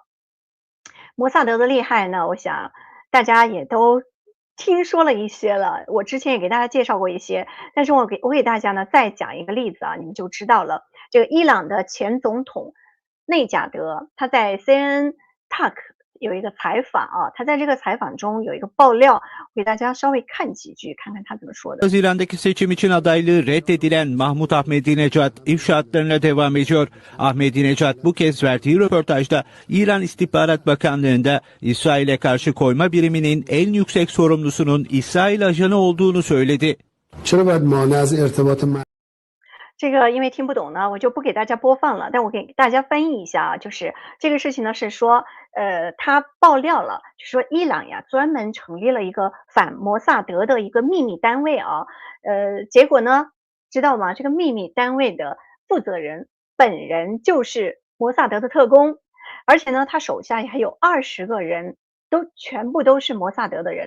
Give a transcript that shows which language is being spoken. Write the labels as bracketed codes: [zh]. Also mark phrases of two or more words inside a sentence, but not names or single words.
[zh] 摩萨德的厉害呢，我想大家也都听说了一些了，我之前也给大家介绍过一些，但是我给大家呢再讲一个例子啊，你们就知道了。这个伊朗的前总统内贾德，他在 CNN Talk 有一个采访啊，他在这个采访中有一个爆料，我给大家稍微看几句，看看他怎么说的。 [tr] Haziran'daki seçim için adaylığı reddedilen Mahmut Ahmedinejad ifşaatlarına devam ediyor. Ahmedinejad bu kez verdiği röportajda İran İstihbarat Bakanlığı'nda İsrail'e karşı koyma biriminin en yüksek sorumlusunun İsrail ajanı olduğunu söyledi. [zh] 这个因为听不懂呢，我就不给大家播放了，但我给大家翻译一下啊，就是这个事情呢是说，他爆料了，就说伊朗呀专门成立了一个反摩萨德的一个秘密单位啊，结果呢，知道吗？这个秘密单位的负责人本人就是摩萨德的特工，而且呢，他手下还有20个人，全部都是摩萨德的人。